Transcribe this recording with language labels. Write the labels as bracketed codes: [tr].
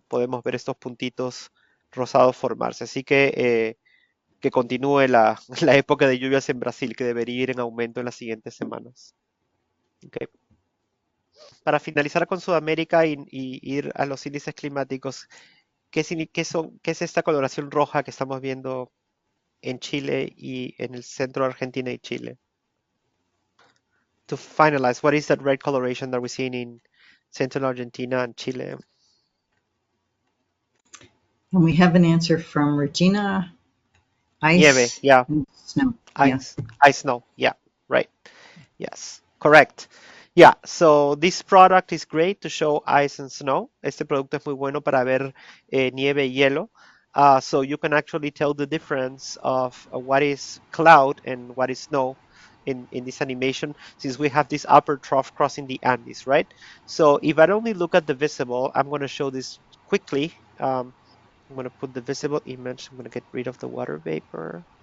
[es] Podemos ver estos puntitos rosados formarse. Así que continúe la, la época de lluvias en Brasil, que debería ir en aumento en las siguientes semanas. Ok. Para finalizar con Sudamérica y ir a los índices climáticos, ¿qué es esta coloración roja que estamos viendo en Chile y en el centro de Argentina y Chile? [en] To finalize, what is that red coloration that we're seeing in central Argentina and Chile? And we have an answer from Regina. [es] Nieve, [en] Ice yeah, and snow. Yeah. ice snow, yeah, right. Yes, correct. Yeah, so this product is great to show ice and snow. [es] Este producto es muy bueno para ver nieve y hielo. [en] So you can actually tell the difference of what is cloud and what is snow in this animation, since we have this upper trough crossing the Andes, right? So if I only look at the visible, I'm going to show this quickly. I'm going to put the visible image. I'm going to get rid of the water vapor.